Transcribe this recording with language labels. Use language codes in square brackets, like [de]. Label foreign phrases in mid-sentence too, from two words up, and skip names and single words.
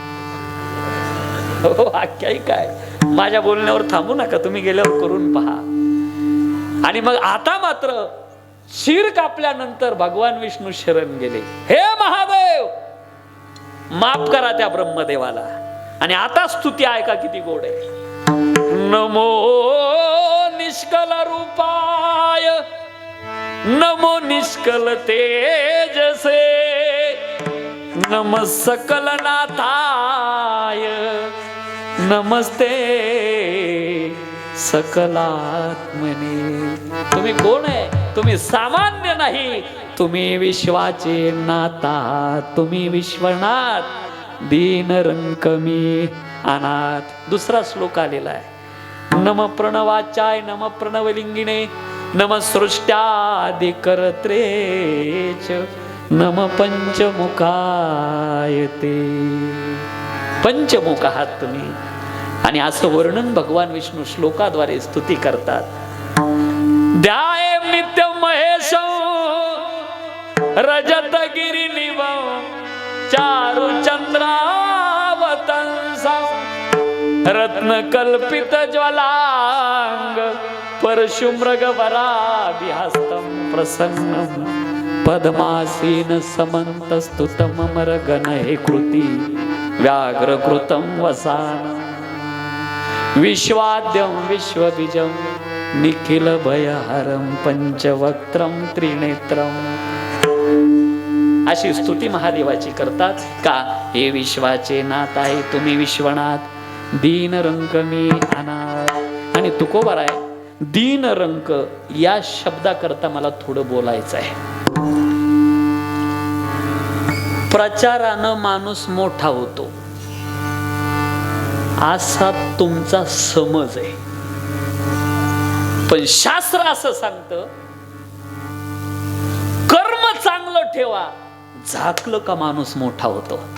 [mr] हो, आख्यायिका आहे. माझ्या बोलण्यावर थांबू नका, तुम्ही गेल्यावर करून पहा. आणि मग आता मात्र शिर कापल्यानंतर भगवान विष्णू शरण गेले. हे महादेव, माफ करा त्या ब्रह्मदेवाला. आणि आता स्तुती ऐका किती गोड आहे. [sa] नमो निष्कल रूपाय, नमो निष्कल तेजसे, नम सकल नाथाय, नमस्ते सकलात्मने. [mr] तुम्ही कोण आहे? तुम्ही सामान्य नाही, तुम्ही विश्वाचे नाता, तुम्ही विश्वनाथ, दीन रंक मी अनाथ. दुसरा श्लोक आलेला आहे. [sa] नम प्रणवाचाय नम प्रणवलिंगिने नम सृष्ट्यादि करत्रेच नम पंचमुखाय ते. [mr] पंचमुख आहात तुम्ही. आणि असं वर्णन भगवान विष्णू श्लोकाद्वारे स्तुती करतात. [sa] ध्याये नित्य महेश रजत गिरी निव चारु चंद्रावतंस रत्न कल्पित ज्वलांग परशुमृग वराभिहस्तं प्रसन्नं पद्मासीन समन्तस्तुतं मरगण हे कृती व्याघ्रकृतं वसान विश्वाद्यं विश्वबीजं निखिल भयहरं पंचवक्त्रं त्रिनेत्रं. [mr] अशी स्तुती महादेवाची करतात का? हे विश्वाचे नाथ आहे, तुम्ही विश्वनाथ, दीन रंक मी अनाथ. आणि तुकोबार आहे, दीन रंक या शब्दाकरता मला थोडं बोलायचं आहे. प्रचारानं माणूस मोठा होतो असा तुमचा समज आहे, पण शास्त्र असं सांगतं कर्म चांगलं ठेवा, झाकलं का माणूस मोठा होतो.